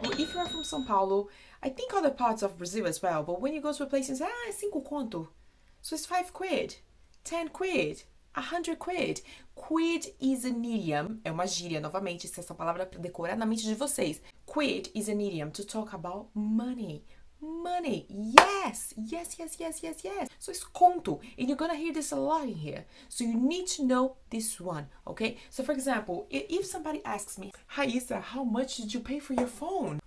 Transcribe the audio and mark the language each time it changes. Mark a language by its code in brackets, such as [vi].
[en] If you are from São Paulo, I think other parts of Brazil as well, but when you go to a place and say, [pt] é 5 conto. [en] So it's 5 quid, 10 quid, 100 quid. Quid is an idiom, [pt] é uma gíria, novamente, essa palavra para decorar na mente de vocês. [en] Quid is an idiom to talk about money. Money, yes. So it's conto, and you're gonna hear this a lot in here. So you need to know this one, okay? So for example, if somebody asks me, hi Isa, how much did you pay for your phone?